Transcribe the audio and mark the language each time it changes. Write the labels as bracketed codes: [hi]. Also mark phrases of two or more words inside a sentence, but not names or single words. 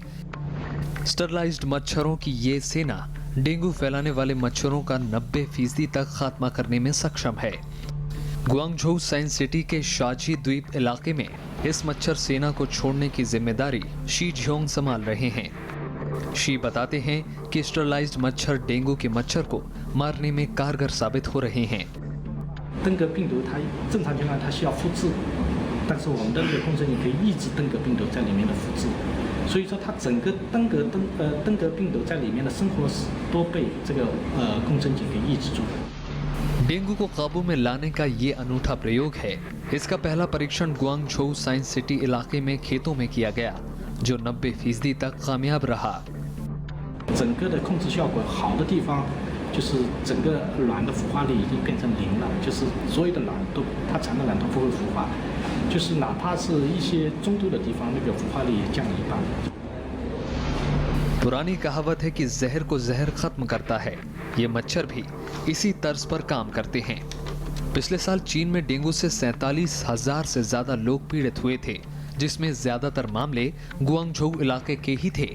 [hi] स्टरलाइज्ड मच्छरों की ये सेना डेंगू फैलाने वाले मच्छरों का 90% तक खात्मा करने में सक्षम है। गुआंगझोउ साइंस सिटी के शाजी द्वीप इलाके में इस मच्छर सेना को छोड़ने की जिम्मेदारी शी झोंग संभाल रहे हैं। शी बताते हैं कि स्टरलाइज्ड मच्छर डेंगू के मच्छर को मारने में कारगर साबित हो रहे हैं। [zh] 登革病毒它正常情况它需要复制，但是我们的这个共生也可以抑制登革病毒在里面的复制，所以说它整个登革病毒在里面的生活史都被这个共生菌给抑制住了。 [hi] डेंगू को काबू में लाने का ये अनूठा प्रयोग है। इसका पहला परीक्षण गुआंगझोउ साइंस सिटी इलाके में खेतों में किया गया, जो 90% तक कामयाब रहा। [zh] 整个的控制效果好的地方，就是整个卵的孵化率已经变成0了，就是所有的卵都它产的卵都不会孵化，就是哪怕是一些中度的地方，那个孵化率也降了1半。 [hi] पुरानी कहावत है कि जहर को जहर खत्म करता है। ये मच्छर भी इसी तर्ज पर काम करते हैं। पिछले साल चीन में डेंगू से 47,000 से ज्यादा लोग पीड़ित हुए थे, जिसमें ज्यादातर मामले गुआंगझोउ इलाके के ही थे।